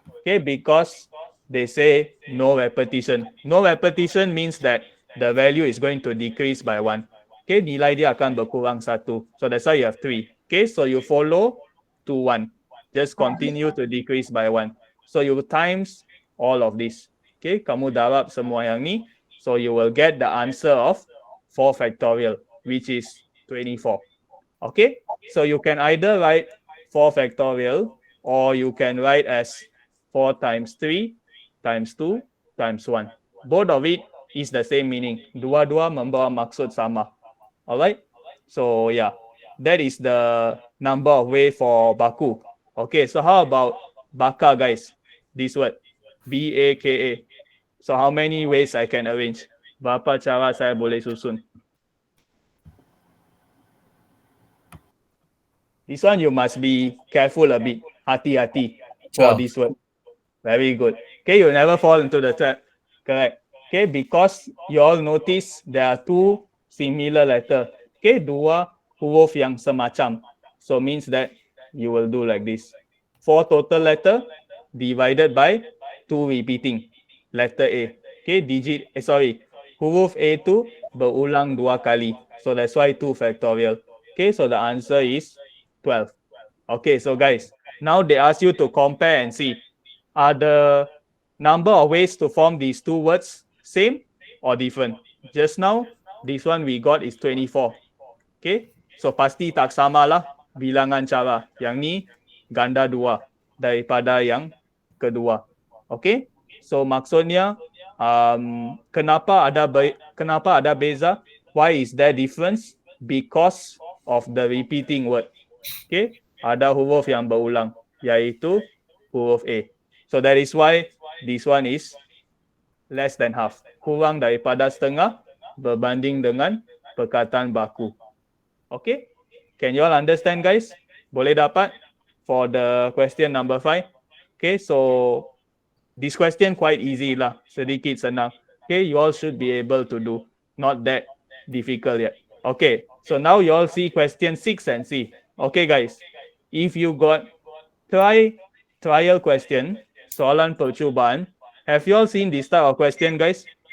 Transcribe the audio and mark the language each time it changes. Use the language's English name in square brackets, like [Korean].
[English] Okay, because they say no repetition. No repetition means that the value is going to decrease by 1. Okay, [Malay] nilai dia akan berkurang 1. [English] So that's why you have 3. Okay, so you follow to 1. Just continue to decrease by 1. So you times all of this. [Malay] Okay, kamu darab semua yang ni. [English] So you will get the answer of 4 factorial, which is 24. Okay, so you can either write 4 factorial or you can write as 4 times 3 times 2 times 1. Both of it is the same meaning. [Malay] Dua-dua membawa maksud sama. [English] Alright, so yeah, that is the number of way for Baku. Okay, so how about Baka, guys? This word, B-A-K-A. So how many ways I can arrange? [Malay] Berapa cara saya boleh susun? [English] This one you must be careful a bit. [Malay] Hati-hati [English] for this word. Very good. Okay, you never fall into the trap. Correct. Okay, because you all notice there are 2 similar letter. Okay, [Malay] dua huruf yang semacam. [English] So means that you will do like this. 4 total letter divided by 2 repeating. Letter A. [Malay] Okay, huruf A tu berulang 2 kali. [English] So that's why 2 factorial. Okay, so the answer is 12. Okay, so guys, Now they ask you to compare and see, are the number of ways to form these two words same or different? Just now, this one we got is 24. [Malay] Okay, so pasti tak sama lah bilangan cara. Yang ni ganda dua daripada yang kedua. Okay, so maksudnya kenapa ada beza? [English] Why is there difference? Because of the repeating word. [Malay] Okay, ada huruf yang berulang, yaitu huruf A. [English] So that is why this one is less than half. [Malay] Kurang daripada setengah berbanding dengan perkataan baku. [English] Okay, can you all understand, guys? [Malay] Boleh dapat [English] for the question number 5? Okay, so this question quite easy lah, [Malay] sedikit senang. [English] Okay, you all should be able to do, not that difficult yet. Okay, so now you all see question 6 and see. Okay, guys, if you got trial question, [Malay] soalan percubaan, [English] have you all seen this type of question, guys?